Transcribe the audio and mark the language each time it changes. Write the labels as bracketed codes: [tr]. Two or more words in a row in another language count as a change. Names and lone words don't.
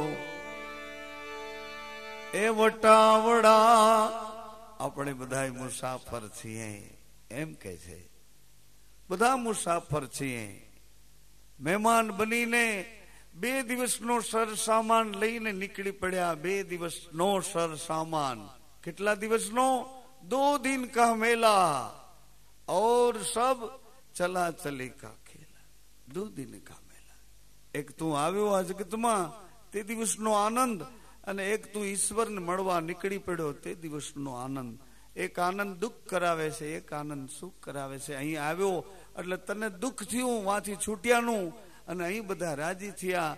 [gu] એ વટાવડા આપણે બધા મુસાફર છીએ એમ કે છે. બધા મુસાફર છીએ. મહેમાન બનીને 2 દિવસનો સર સામાન લઈને નીકળી પડ્યા. 2 દિવસનો સર સામાન. [hi] कितना दिवस नो? 2 दिन का मेला और सब चला चली का खेला. 2 दिन का मेला. एक तू [gu] આવ્યો આ જગતમાં તે દિવસનો આનંદ અને એક તું ઈશ્વરને મળવા નીકળી પડ્યો તે દિવસનો આનંદ. એક આનંદ દુઃખ કરાવે છે, એક આનંદ સુખ કરાવે છે. અહીં આવ્યો એટલે તને દુઃખ થયું વાંથી છૂટ્યાનું અને અહીં બધા રાજી થયા.